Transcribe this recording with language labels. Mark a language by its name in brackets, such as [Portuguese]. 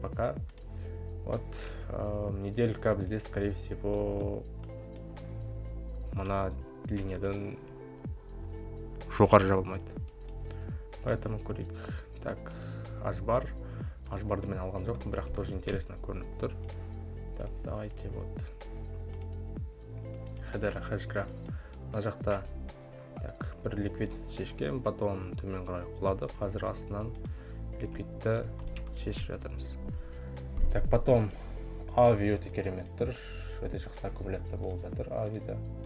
[Russian] Пока вот неделька [Kazakh] бізде, [Russian] скорее всего, [Kazakh] мына линиядан жоғары жабылмайды. Поэтому көрейік. Так, H-барды мен алған жоқпын, бірақ [Russian] тоже интересно [Kazakh] көрініп тұр. [Russian] Так, давайте вот хедер хэшграф. [Kazakh] Мына жақта так, бір ликвидті шешкен, потом төмен қарай құлады. Қазір астынан ликвидті шешіп жатырмыз. Так, потом ави өте керемет тұр. Өте жақсы аккумуляция болып жатыр авида.